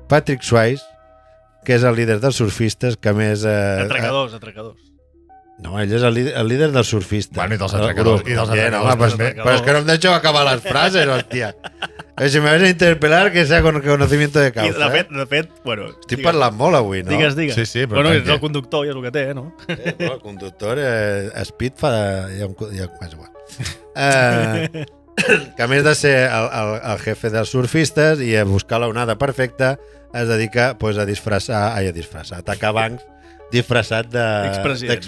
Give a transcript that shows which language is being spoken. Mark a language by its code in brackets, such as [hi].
[ca] Patrick Swayze, que és el líder dels surfistes, que més... Atracadors. No, ell és el líder dels surfistes. Bueno, i dels atracadors. Però es que no em deixo acabar les frases, hòstia. [es] Si me vas a interpelar, que sea con conocimiento de causa. [ca] De fet, bueno... Estic parlant molt avui, no? Digues. Sí, però bueno, és el conductor i és el que té, no? El conductor, Speed fa... És igual. Que a més de ser el jefe dels surfistes i a buscar l'onada perfecta, es dedica pues, a atacar bancs disfressat d'expresidents.